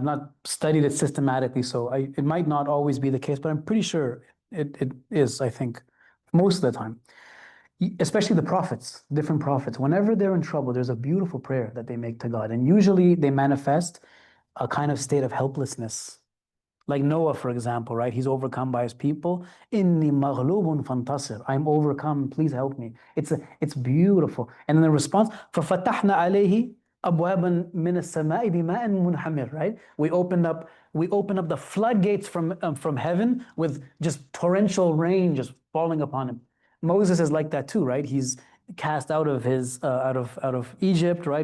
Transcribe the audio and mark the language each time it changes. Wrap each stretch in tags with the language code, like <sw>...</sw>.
<en>I've not studied it systematically, so it might not always be the case, but I'm pretty sure it is, I think, most of the time. Especially the prophets, different prophets. Whenever they're in trouble, there's a beautiful prayer that they make to God. And usually they manifest a kind of state of helplessness. Like Noah, for example, right? He's overcome by his people.</en> <ar>Inni maghlubun fantasir.</ar> <en>I'm overcome. Please help me. It's beautiful. And then the response,</en> <ar>فَفَتَحْنَا عَلَيْهِ أَبْوَابًا مِنَ السَّمَاءِ بِمَاءٍ مُنْهَمِرٍ.</ar> <en>Right? We opened up the floodgates from heaven with just torrential rain just falling upon him. Moses is like that too, right? He's cast out of his out of Egypt, right?</en>